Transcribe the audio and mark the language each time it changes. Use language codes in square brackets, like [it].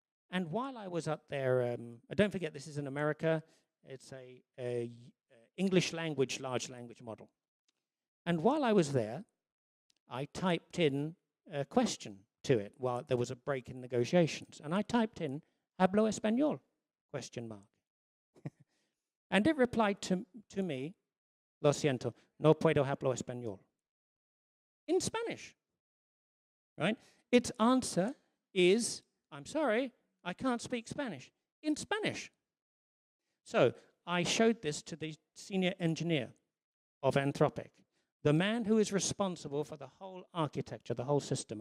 [en] And while I was up there, don't forget this is in America, it's a English language large language model. And while I was there, I typed in a question to it while there was a break in negotiations. And I typed in, [es] "Hablo español?" ? [en] And it replied to me, [es] "Lo siento, no puedo hablo español." [en] In Spanish, right? Its answer is, "I'm sorry, I can't speak Spanish," in Spanish. So I showed this to the senior engineer of Anthropic, the man who is responsible for the whole architecture, the whole system.